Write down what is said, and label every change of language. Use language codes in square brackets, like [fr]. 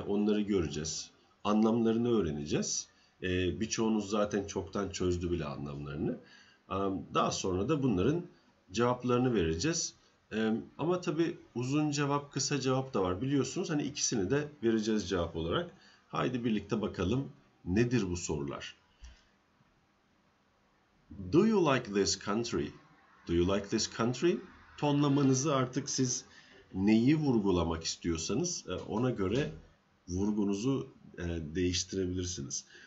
[tr] Onları göreceğiz. Anlamlarını öğreneceğiz. Birçoğunuz zaten çoktan çözdü bile anlamlarını. Daha sonra da bunların cevaplarını vereceğiz. Ama tabii uzun cevap, kısa cevap da var. Biliyorsunuz hani ikisini de vereceğiz cevap olarak. Haydi birlikte bakalım nedir bu sorular? [en] Do you like this country? Do you like this country? [tr] Tonlamanızı artık siz neyi vurgulamak istiyorsanız ona göre vurgunuzu değiştirebilirsiniz.